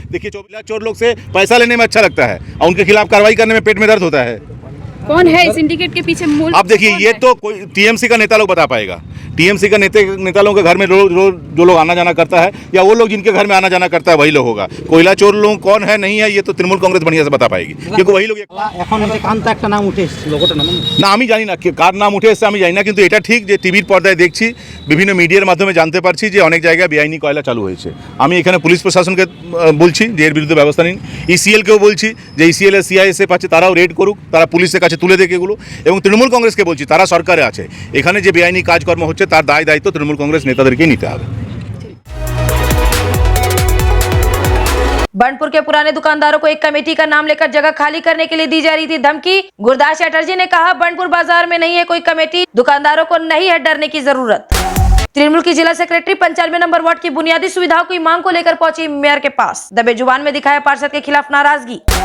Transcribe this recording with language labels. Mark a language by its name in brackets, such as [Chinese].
[Hindi] देखिए चोर लोग से पैसा लेने में अच्छा लगता है और उनके खिलाफ कार्रवाई करने में पेट में दर्द होता है। कौन है सिंडिकेट के पीछे मूल? अब देखिए ये तो कोई टीएमसी का नेता लोग बता पाएगा। टीएमसी का नेता लोगों के घर में रोज जो लोग आना जाना करता है, या वो लोग जिनके घर में आना जाना करता है वही लोग होगा। कोयला चोर लोग कौन है नहीं है ये तो तृणमूल कांग्रेस बढ़िया से बता पाएगी, क्योंकि वही लोग। [Bangla] না আমি জানি না কার নাম উঠে এসেছে আমি জানি না, কিন্তু এটা ঠিক যে টিভির পর্দায় দেখছি, বিভিন্ন মিডিয়ার মাধ্যমে জানতে পারছি যে অনেক জায়গায় বেআইনি কয়লা চালু হয়েছে। আমি এখানে পুলিশ প্রশাসনকে বলছি যে এর বিরুদ্ধে ব্যবস্থা নিন, ইসিএলকেও বলছি যে ইসিএল এর সিআইএসএফ আছে তারাও রেড করুক, তারা পুলিশের কাছে তুলে দেখ এগুলো, এবং তৃণমূল কংগ্রেসকে বলছি তারা সরকারে আছে, এখানে যে বেআইনি কাজকর্ম হচ্ছে তার দায় দায়িত্ব তৃণমূল কংগ্রেস নেতাদেরকেই নিতে হবে। [Hindi] बर्नपुर के पुराने दुकानदारों को एक कमेटी का नाम लेकर जगह खाली करने के लिए दी जा रही थी धमकी। गुरदास चटर्जी ने कहा बर्नपुर बाजार में नहीं है कोई कमेटी, दुकानदारों को नहीं है डरने की जरूरत। तृणमूल की जिला सेक्रेटरी 95 नंबर वार्ड की बुनियादी सुविधाओं की मांग को लेकर पहुंची मेयर के पास, दबे जुबान में दिखाया पार्षद के खिलाफ नाराजगी।